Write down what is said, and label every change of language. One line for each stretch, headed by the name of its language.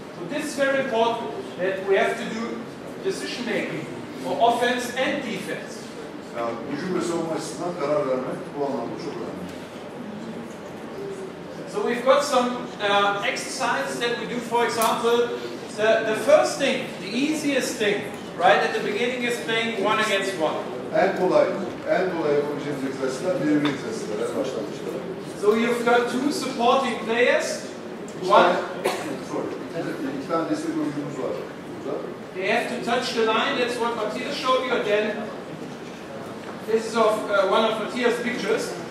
English: So this is very important that we have to do decision making for offense and defense.
Turkish: Yani hücum ve savunma açısından karar vermek bu anlamda çok önemli.
English: So we've got some exercises that we do. For example, the first thing, the easiest thing, right at the beginning is playing one against one.
Turkish: En kolay yapabileceğimiz egzersizler birebir egzersizler en başlangıçta.
English: So you've got two supporting players.
Turkish: İki tane destek oyuncumuz var burada.
English: They have to touch the line. That's what Matthias showed you. Again, this is of one of Matthias' pictures.